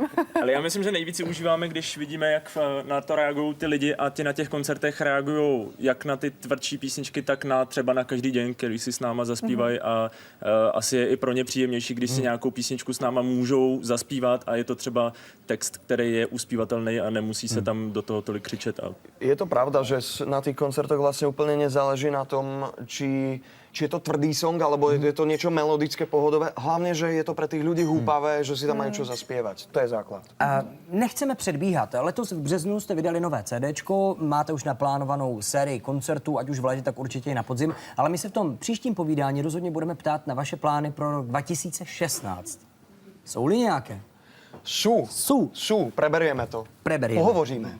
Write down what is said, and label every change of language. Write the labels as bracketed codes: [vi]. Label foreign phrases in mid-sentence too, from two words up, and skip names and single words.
[cs] Ale já myslím, že nejvíc si užíváme, když vidíme, jak na to reagují ty lidi a ti na těch koncertech reagují jak na ty tvrdší písničky, tak na třeba na Každý den, který si s náma zaspívají a asi je i pro ně příjemnější, když si nějakou písničku s náma můžou zaspívat a je to třeba text, který je uspívatelný a nemusí se tam do toho tolik křičet. [sk] Je to pravda, že na tých koncertoch vlastne úplne nezáleží na tom, či je to tvrdý song, alebo je to niečo melodické, pohodové. Hlavne, že je to pre tých ľudí húpavé, že si tam majú čo zaspievať. To je základ. [cs] Nechceme předbíhat. Letos v březnu jste vydali nové CDčko, máte už naplánovanou sérii koncertů, ať už v létě, tak určitě i na podzim, ale my se v tom příštím povídání rozhodně budeme ptát na vaše plány pro rok 2016. Jsou-li nějaké? [sk] Sú, preberieme to. Pohovoříme.